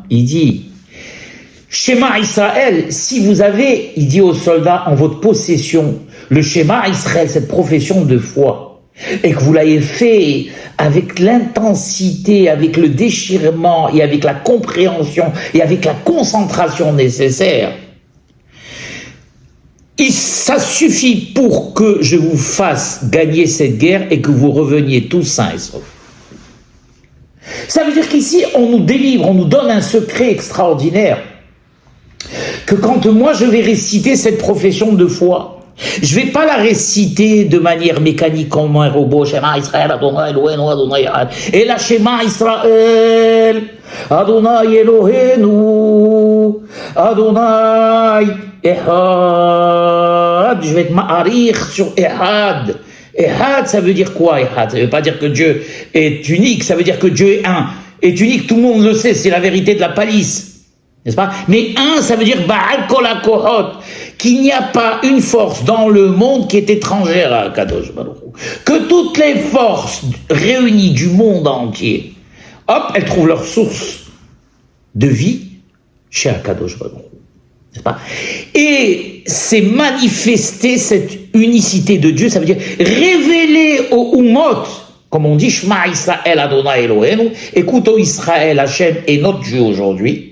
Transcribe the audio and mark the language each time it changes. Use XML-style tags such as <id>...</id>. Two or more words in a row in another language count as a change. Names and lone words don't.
<fr>Il dit,</fr> <he>שמע ישראל,</he> <fr>si vous avez, il dit aux soldats, en votre possession, le</fr> <he>שמע ישראל,</he> <fr>cette profession de foi, et que vous l'avez fait avec l'intensité, avec le déchirement, et avec la compréhension, et avec la concentration nécessaire, ça suffit pour que je vous fasse gagner cette guerre et que vous reveniez tous sains et saufs. Ça veut dire qu'ici, on nous délivre, on nous donne un secret extraordinaire. Que quand moi je vais réciter cette profession de foi, Je vais pas la réciter de manière mécanique comme un robot.</fr> <he>שמע ישראל, אדוני אלוהינו, אדוני אחד.</he> <fr>Et la</fr> <he>שמע ישראל, אדוני אלוהינו, אדוני אחד.</he> <fr>Je vais te ma'arir sur Echad. Echad, ça veut dire quoi, Echad? Ça veut pas dire que Dieu est unique, ça veut dire que Dieu est un. Est unique, tout le monde le sait, c'est la vérité de la palisse. N'est-ce pas? Mais un, ça veut dire</fr> <he>בעל כל הכוחות,</he> <fr>qu'il n'y a pas une force dans le monde qui est étrangère à Kadosh Baruch Hu. Que toutes les forces réunies du monde entier, hop, elles trouvent leur source de vie chez Kadosh Baruch Hu. N'est-ce pas? Et c'est manifester cette unicité de Dieu, ça veut dire révéler au Umot, comme on dit,</fr> <he>שמע ישראל אדוני אלוהינו,</he> <fr>écoute, ô Israël, Hachem est notre Dieu aujourd'hui.</fr>